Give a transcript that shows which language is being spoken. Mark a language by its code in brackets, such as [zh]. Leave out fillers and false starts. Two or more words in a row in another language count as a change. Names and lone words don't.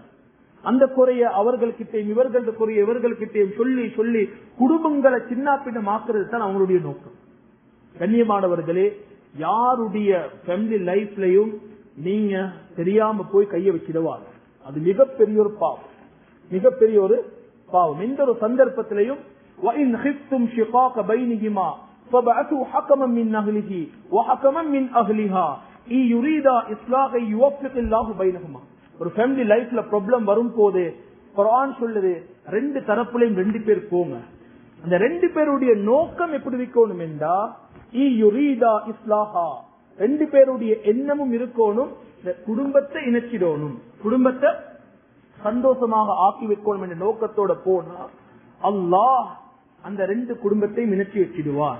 [ta] அந்த குறைய அவர்கள்கிட்டையும் இவர்களது குறைய இவர்கள்கிட்டையும் சொல்லி சொல்லி குடும்பங்களை சின்ன பின்னமாக்குறது தான் அவங்களுடைய நோக்கம். கண்ணியமானவர்களே, யாருடைய [en] family life [ta] நீங்க தெரியாம போய் கைய வச்சிடுவாங்க. அது மிகப்பெரிய ஒரு பாவம், மிகப்பெரிய ஒரு பாவம். [ar] எந்த ஒரு சந்தர்ப்பத்திலையும் وَإِنْ خِفْتُمْ شِقَاقَ بَيْنِهِمَا فَابْعَثُوا حَكَمًا مِنْ أَهْلِهِ وَحَكَمًا مِنْ أَهْلِهَا إِنْ يُرِيدَا إِصْلَاحًا يُوَفِّقِ اللَّهُ بَيْنَهُمَا. [ta] ஒரு [en] family life [ta] ப்ராப்ளம் வரும் போது குர்ஆன் சொல்லுது, ரெண்டு தரப்புலையும் ரெண்டு பேர் போங்க. அந்த ரெண்டு பேருடைய நோக்கம் எப்படி இருக்கணும் என்றா [ar] يريدا إصلاحا, [ta] ரெண்டு பேருடைய எண்ணமும் இருக்கணும், குடும்பத்தை இணைச்சிடணும், குடும்பத்தை சந்தோஷமாக ஆக்கி வைக்கணும் என்ற நோக்கத்தோட போனா அல்லாஹ் அந்த ரெண்டு குடும்பத்தையும் இணைச்சி வச்சிடுவார்.